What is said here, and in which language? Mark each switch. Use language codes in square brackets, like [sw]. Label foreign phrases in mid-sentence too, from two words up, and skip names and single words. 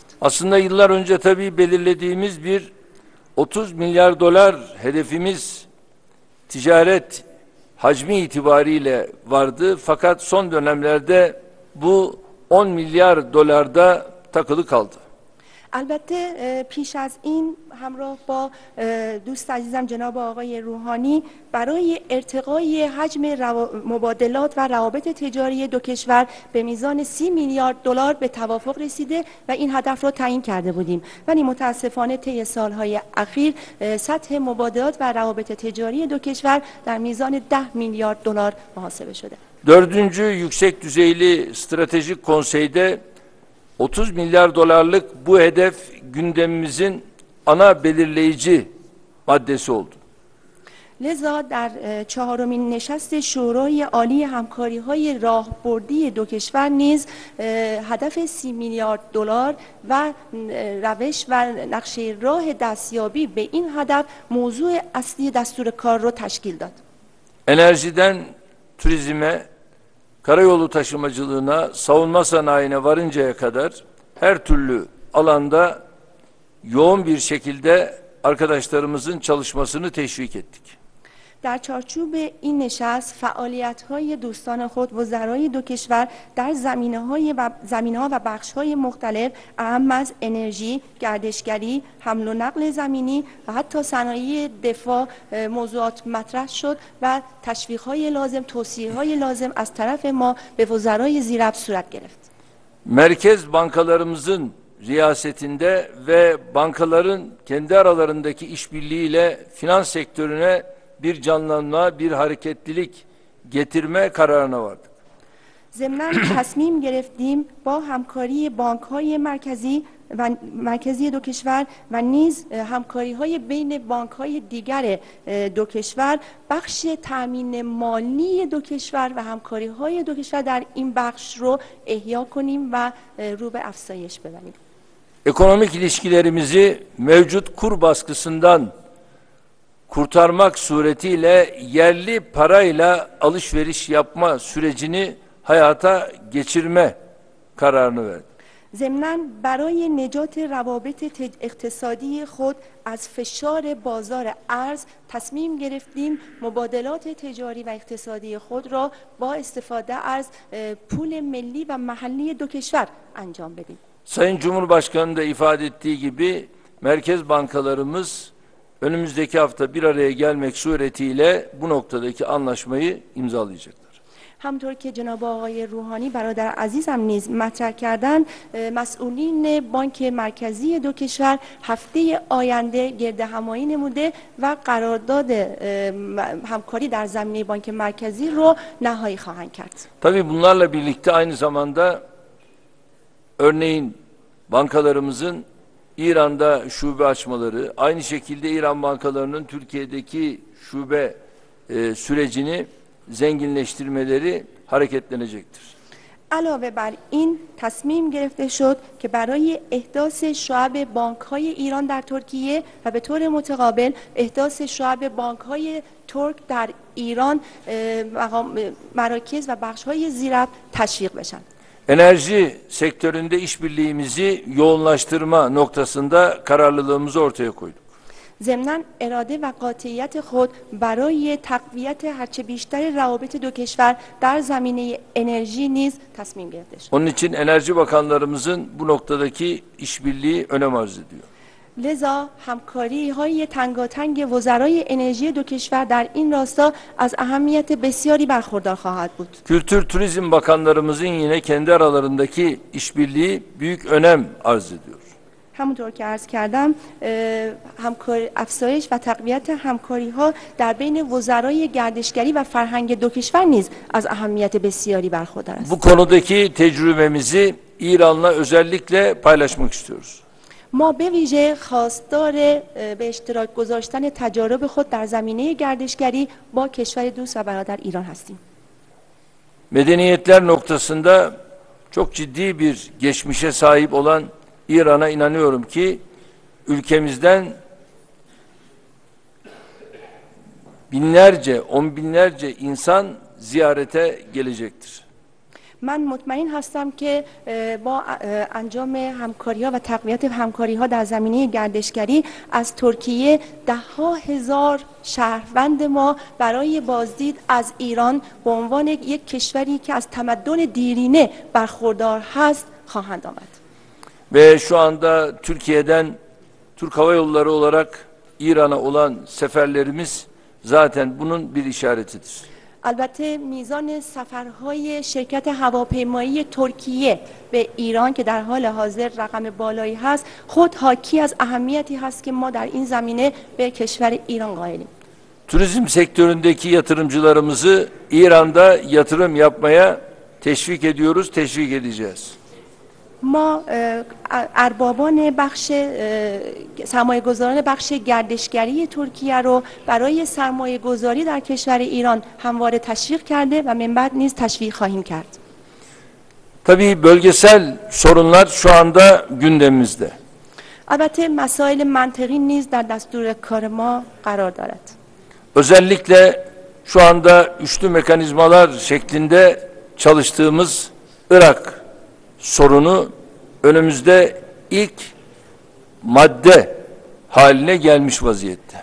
[tr] Aslında yıllar önce tabii belirlediğimiz bir 30 milyar dolar hedefimiz ticaret hacmi itibariyle vardı. Fakat son dönemlerde bu 10 milyar dolarda takılı kaldı. [fa] البته پیش از این همراه با دوست عزیزم جناب آقای روحانی برای ارتقای حجم مبادلات و روابط تجاری دو کشور به میزان 30 میلیارد دلار به توافق رسیده و این هدف را تعیین کرده بودیم، ولی متاسفانه طی سالهای اخیر سطح مبادلات و روابط تجاری دو کشور در میزان 10 میلیارد دلار محاسبه شده. [tr] 4. Yüksek Düzeyli Stratejik Konsey'de 30 milyar dolarlık bu hedef gündemimizin ana belirleyici maddesi oldu. [fa] لذا در چهارمین نشست شورای عالی همکاری‌های راهبردی دو کشور نیز هدف 30 میلیارد دلار و روش و نقشه راه دستیابی به این هدف موضوع اصلی دستور کار را تشکیل داد. [tr] Enerjiden turizme, karayolu taşımacılığına, savunma sanayine varıncaya kadar her türlü alanda yoğun bir şekilde arkadaşlarımızın çalışmasını teşvik ettik. [fa] در چارچوب این نشست فعالیت‌های دوستان خود وزرای دو کشور در زمینه‌ها و بخش‌های مختلف اهم از انرژی، گردشگری، حمل و نقل زمینی و حتی صنایع دفاع موضوعات مطرح شد و تشویق‌های لازم، توصیه‌های لازم از طرف ما به وزرای زیراب صورت گرفت. [tr] Merkez bankalarımızın riyasetinde ve bankaların kendi aralarındaki işbirliğiyle finans sektörüne bir canlanma, bir hareketlilik getirme kararına vardık. [fa] ضمناً تصمیم گرفتیم با همکاری بانک‌های مرکزی دو کشور و نیز همکاری‌های بین بانک‌های دیگر دو کشور بخش تأمین مالی دو کشور و همکاری‌های دو کشور در این بخش رو احیا کنیم و رو به افزایش ببریم. [tr] Ekonomik ilişkilerimizi mevcut kur baskısından kurtarmak suretiyle yerli parayla alışveriş yapma sürecini hayata geçirme kararını verdi. [fa] ضمناً برای نجات روابط اقتصادی خود از فشار بازار ارز تصمیم گرفتیم مبادلات تجاری و اقتصادی خود را با استفاده از پول ملی و محلی دو کشور انجام بدیم. [tr] Sayın Cumhurbaşkanı da ifade ettiği gibi merkez bankalarımız önümüzdeki hafta bir araya gelmek suretiyle bu noktadaki anlaşmayı imzalayacaklar. [fa] همطور که جناب آقای روحانی برادر عزیزم نیز مطرح کردند، مسئولین بانک مرکزی دو کشور هفته آینده گرد همایی نموده و قرارداد همکاری در زمینه بانک مرکزی رو نهایی خواهند کرد. [tr] Tabii bunlarla birlikte aynı zamanda örneğin bankalarımızın İran'da şube açmaları, aynı şekilde İran bankalarının Türkiye'deki şube sürecini zenginleştirmeleri hareketlenecektir. [fa] علاوه بر این تصمیم گرفته شد که برای احداث شعب بانک‌های ایران در ترکیه و به طور متقابل احداث شعب بانک‌های ترک در ایران مراکز و بخش‌های زیراب تشویق بشن. [tr] Enerji sektöründe işbirliğimizi yoğunlaştırma noktasında kararlılığımızı ortaya koyduk. [fa] ضمناً اراده و قاطعیت خود برای تقویت هرچه بیشتر روابط دو کشور در زمینه انرژی نیز تصمیم گرفته شد. [tr] Onun için enerji bakanlarımızın bu noktadaki işbirliği önem arz ediyor. [fa] لذا همکاری های تنگاتنگ وزرای انرژی دو کشور در این راستا از اهمیت بسیاری برخوردار خواهد بود. [tr] Kültür Turizm Bakanlarımızın yine kendi aralarındaki işbirliği büyük önem arz ediyor. [fa] همونطور که عرض کردم افزایش و تقویت همکاری ها در بین وزرای گردشگری و فرهنگ دو کشور نیز از اهمیت بسیاری برخوردار است. [tr] Bu konudaki tecrübemizi İran'la özellikle paylaşmak istiyoruz. [fa] ما به ویژه خواستار به اشتراک گذاشتن تجارب خود در زمینه گردشگری با کشور دوست و برادر ایران هستیم. [tr] Medeniyetler noktasında çok ciddi bir geçmişe sahip olan İran'a inanıyorum ki ülkemizden binlerce, on binlerce insan ziyarete gelecektir. [fa] من مطمئن هستم که با انجام همکاری‌ها و تقویت همکاری‌ها در زمینه گردشگری از ترکیه 10,000 شهروند ما برای بازدید از ایران به عنوان یک کشوری که از تمدن دیرینه برخوردار هست خواهند آمد. [tr] Ve şu anda Türkiye'den Türk Hava Yolları olarak İran'a olan seferlerimiz zaten bunun bir işaretidir. [fa] البته میزان سفرهای شرکت هواپیمایی ترکیه به ایران که در حال حاضر رقم بالایی هست خود حاکی از اهمیتی هست که ما در این زمینه به کشور ایران قائلیم. [tr] Turizm sektöründeki yatırımcılarımızı İran'da yatırım yapmaya teşvik ediyoruz, teşvik edeceğiz. [fa] ما اربابان بخش سرمایه‌گذاران بخش گردشگری ترکیه رو برای سرمایه‌گذاری در کشور ایران همواره تشویق کرده و من بعد نیز تشویق خواهیم کرد. [tr] Tabii bölgesel sorunlar şu anda gündemimizde. [fa] البته مسائل منطقی نیز در دستور کار ما قرار دارد. [tr] Özellikle şu anda üçlü mekanizmalar şeklinde çalıştığımız Irak sorunu önümüzde ilk madde haline gelmiş vaziyette.